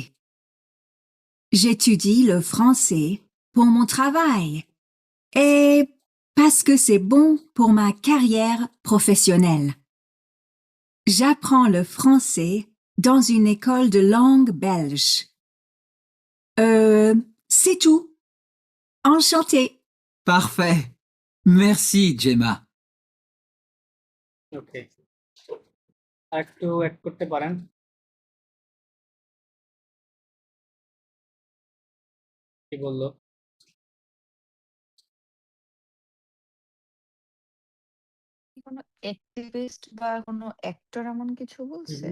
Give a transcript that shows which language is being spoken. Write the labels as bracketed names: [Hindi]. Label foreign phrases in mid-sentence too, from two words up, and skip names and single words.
[French] J'étudie le français pour mon travail et parce que c'est bon pour ma carrière professionnelle. J'apprends le français dans une école de langue belge. C'est tout. Enchantée. Parfait. Merci Gemma. [Bangla] ওকে। একটু অ্যাড করতে পারেন। কি বললো? কোনো অ্যাক্টিভিস্ট বা কোনো অ্যাক্টর এমন কিছু বলছে?